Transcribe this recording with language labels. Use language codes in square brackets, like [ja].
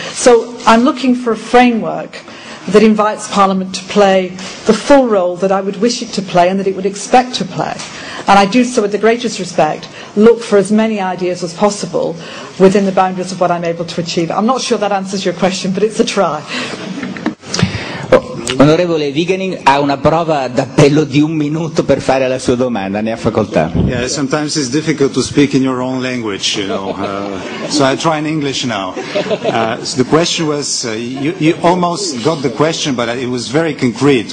[en] So I'm looking for a framework that invites Parliament to play the full role that I would wish it to play and that it would expect to play. And I do so with the greatest respect, look for as many ideas as possible within the boundaries of what I'm able to achieve. I'm not sure that answers your question, but it's a try. [it] Onorevole Vigenin ha una prova d'appello di 1 minuto per fare la sua domanda, ne ha facoltà. [en] Yeah, sometimes it's difficult to speak in your own language, you know. So I try in English now. So the question was, you almost got the question, but it was very concrete.